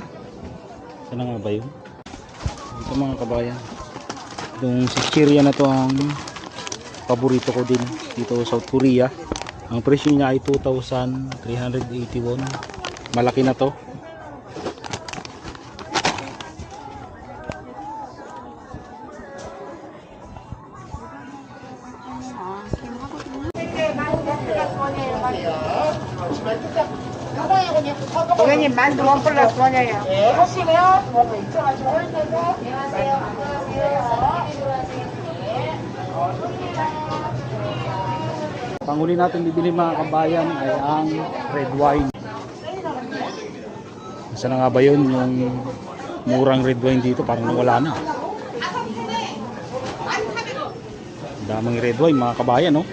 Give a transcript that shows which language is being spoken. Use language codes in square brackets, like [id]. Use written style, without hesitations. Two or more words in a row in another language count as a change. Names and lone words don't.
[tl] Sana nga ba yun? Ito mga kabayan, itong chichirya na to ang paborito ko din dito sa South Korea. Ang presyo niya ay 2,381. Malaki na to. [ko] 고객님 만두 원 플러스 원이에요. 하시면 뭐가 있어가지고 안녕하세요. [tl] Panghuli natin bibili mga kabayan ay ang [en] red wine. [tl] Saan na nga ba yun? Yung murang [en] red wine [tl] dito parang nawala na. Daming [en] red wine [tl] mga kabayan, no?